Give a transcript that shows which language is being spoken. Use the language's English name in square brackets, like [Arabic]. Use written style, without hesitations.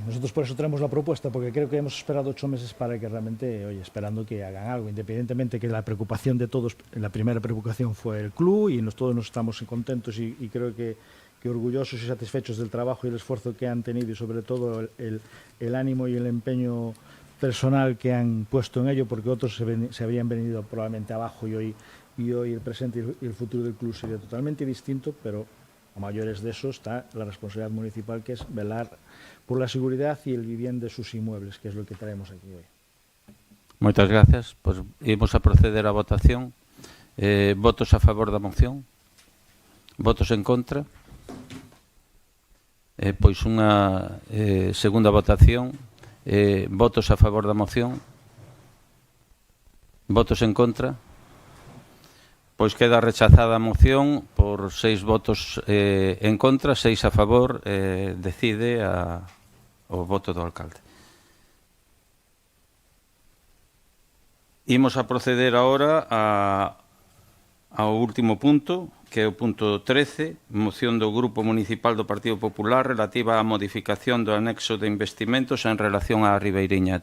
[Spanish] Nosotros por eso traemos la propuesta, porque creo que hemos esperado 8 meses para que realmente, oye, esperando que hagan algo, independientemente que la preocupación de todos, la primera preocupación fue el club y todos nos estamos contentos y creo que orgullosos y satisfechos del trabajo y el esfuerzo que han tenido y sobre todo el ánimo y el empeño personal que han puesto en ello, porque otros se habrían venido probablemente abajo y hoy el presente y el futuro del club sería totalmente distinto, pero a mayores de eso está la responsabilidad municipal, que es velar por la seguridad y el bien de sus inmuebles, que es lo que traemos aquí hoy. [Galician] Moitas gracias. Pois imos a proceder á votación. Votos a favor da moción? Votos en contra? Pois unha segunda votación. Votos a favor da moción? Votos en contra? Pois queda rechazada a moción por 6 votos en contra, 6 a favor, decide o voto do alcalde. Imos a proceder agora ao último punto, que é o punto 13, moción do Grupo Municipal do Partido Popular relativa á modificación do anexo de investimentos en relación á Ribeiriña.